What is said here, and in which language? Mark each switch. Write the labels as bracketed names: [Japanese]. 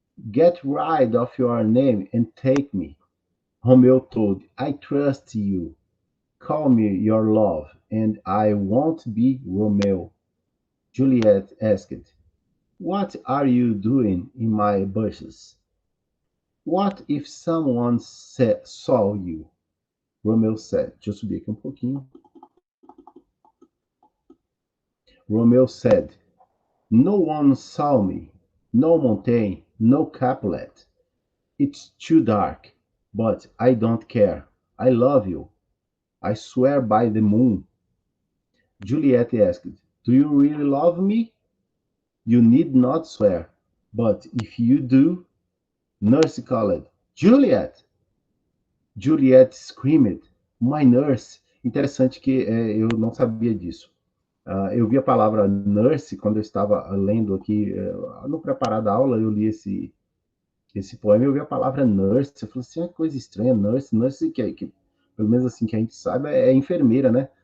[English] Get rid of your name and take me. Romeo told, I trust you. Call me your love, and I won't be Romeo. Juliet asked, what are you doing in my bushes? What if someone saw you? Romeo said, [Portuguese] deixa eu subir aqui um pouquinho. [English] Romeo said, no one saw me, no Montaigne, no Capulet. It's too dark, but I don't care. I love you. I swear by the moon. Juliet asked, do you really love me? You need not swear, but if you do, Nurse called, Juliet! Juliet screamed, my nurse. [Portuguese] Interessante que eu não sabia disso. Eu vi a palavra nurse quando eu estava lendo aqui, no preparado da aula, eu li esse poema, eu vi a palavra nurse, eu falei assim, que coisa estranha, nurse que pelo menos assim que a gente sabe, é enfermeira, né?